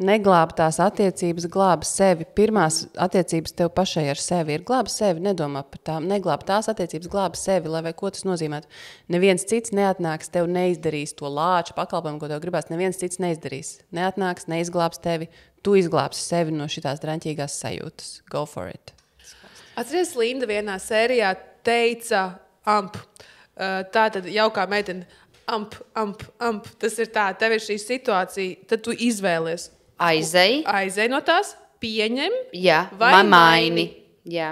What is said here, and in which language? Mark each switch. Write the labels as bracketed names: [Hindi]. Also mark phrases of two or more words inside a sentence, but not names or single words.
[Latvian] neglāb tās attiecības, glāb sevi. Pirmās attiecības tev pašai ar sevi ir glāb sevi, nedomā par tām. Neglāb tās attiecības, glāb sevi, lai vai ko tas nozīmētu. Neviens cits neatnāks, tev neizdarīs to lāču pakalpojumu, ko tev gribās. Neviens cits neizdarīs. Neatnāks, neizglābs tevi. Tu izglābsi sevi no šitās draņķīgās sajūtas. [English] Go for it. [Latvian] Atceries, Linda vienā sērijā teica amp. Tā tad jaukā meitene. Amp. Tas ir tā, tev ir šī situācija, tad tu izvēlies. Aizej no tās, pieņem, Jā, vai maini. Jā.